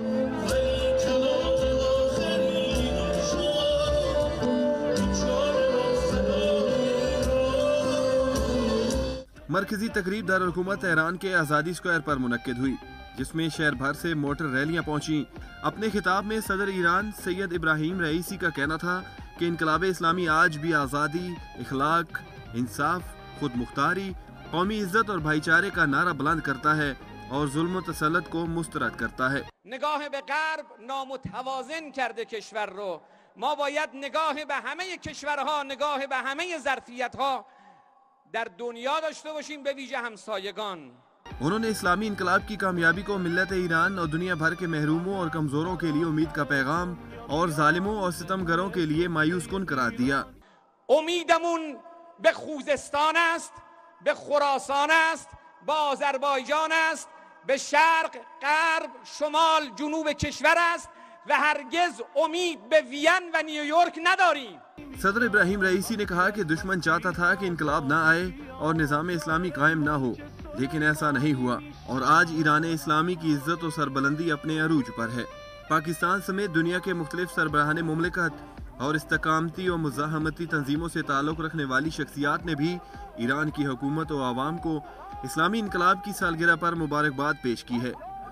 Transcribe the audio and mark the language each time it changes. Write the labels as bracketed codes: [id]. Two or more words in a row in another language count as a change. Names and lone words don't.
[ur] مرکزی تقریب دارالحکومت تہران کے آزادی اسکوائر پر منعقد ہوئی، جس میں شہر بھر سے موٹر ریلیاں پہنچیں. اپنے خطاب میں صدر ایران سید ابراہیم رئیسی کا کہنا تھا کہ انقلاب اسلامی آج بھی آزادی، اخلاق، انصاف، خود مختاری، قومی عزت اور بھائی چارے کا نعرہ بلند کرتا ہے اور ظلم و تسلط کو مسترد کرتا ہے. [fa] نگاه به غرب نامتوازن کرده کشور رو. ما باید نگاه به همه کشورها، نگاه به همه ظرفیت‌ها در دنیا داشته باشیم، به ویژه همسایگان. [ur] انہوں نے اسلامی انقلاب کی کامیابی کو ملت ایران اور دنیا بھر کے محروموں اور کمزوروں کے لیے امید کا پیغام اور ظالموں اور ستمگروں کے لیے مایوس کن قرار دیا. [fa] امیدمون به خوزستان است، به خراسان است، به آذربایجان است، به شرق، غرب، شمال، جنوب کشور است و هرگز امید به وین و نیویورک نداریم. [ur] صدر ابراہیم رئیسی نے کہا کہ دشمن چاہتا تھا کہ انقلاب نہ آئے اور نظام اسلامی قائم نہ ہو، لیکن ایسا نہیں ہوا اور آج ایران اسلامی کی عزت و سربلندی اپنے عروج پر ہے. پاکستان سمیت دنیا کے مختلف سربراہان مملکت اور استقامتی اور مزاحمتی تنظیموں سے تعلق رکھنے والی شخصیات نے بھی ایران کی حکومت و عوام کو اسلامی انقلاب کی سالگرہ پر مبارکباد پیش کی ہے.